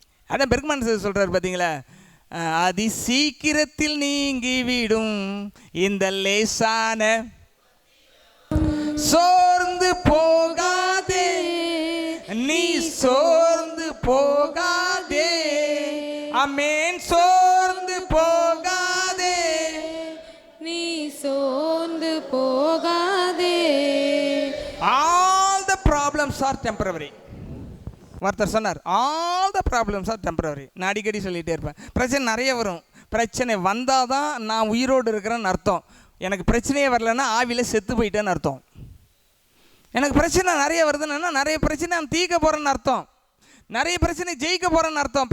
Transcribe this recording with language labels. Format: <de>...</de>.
<ta>அதான் பெர்க்மன் சொல்றாரு பார்த்தீங்களா, அதி சீக்கிரத்தில் நீங்கிவிடும் இந்த லேசான, சோர்ந்து போகாதே நீ, சோர்ந்து போகாதே, ஆமென், சோர்ந்து போகாதே நீ, சோர்ந்து போகாதே.</ta> <en>All the problems are temporary.</en> <ta>ஒருத்தர் சொன்னார்,</ta> <en>All the problems are temporary.</en> <ta>நான் அடிக்கடி சொல்லிகிட்டே இருப்பேன், பிரச்சனை நிறைய வரும். பிரச்சனை வந்தால் தான் நான் உயிரோடு இருக்கிறேன்னு அர்த்தம். எனக்கு பிரச்சனையே வரலன்னா ஆவியில் செத்து போயிட்டேன்னு அர்த்தம். எனக்கு பிரச்சனை நிறைய வருதுன்னா நிறைய பிரச்சனை நான் தீர்க்க போகிறேன்னு அர்த்தம், நிறைய பிரச்சனை ஜெயிக்க போகிறேன்னு அர்த்தம்.</ta>